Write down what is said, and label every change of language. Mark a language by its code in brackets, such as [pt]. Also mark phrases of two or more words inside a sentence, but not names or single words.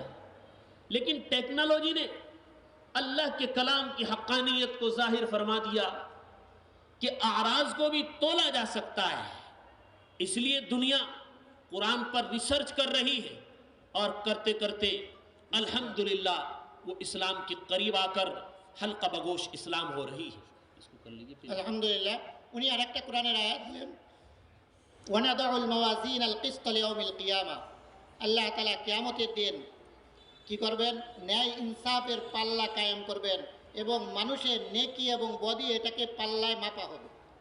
[ur] لیکن ٹیکنالوجی نے اللہ کے کلام کی حقانیت کو ظاہر فرما دیا کہ اعراض کو بھی تولا جا سکتا ہے. اس لیے دنیا قرآن پر ریسرچ کر رہی ہے اور کرتے کرتے الحمدللہ وہ اسلام کے قریب آ کر حلقہ بگوش اسلام ہو رہی ہے. اس کو کر لیجیے الحمدللہ. [bn] উনি আরেকটা কোরআনের আয়াত দিলেন, [ar] ونضع الموازين القسط ليوم القيامة. [bn] আল্লাহ তাআলা কিয়ামতের দিন কি করবেন? ন্যায় ইনসাফের পাল্লা কায়েম করবেন এবং মানুষের নেকি এবং বদি এটাকে পাল্লায় মাপা হবে.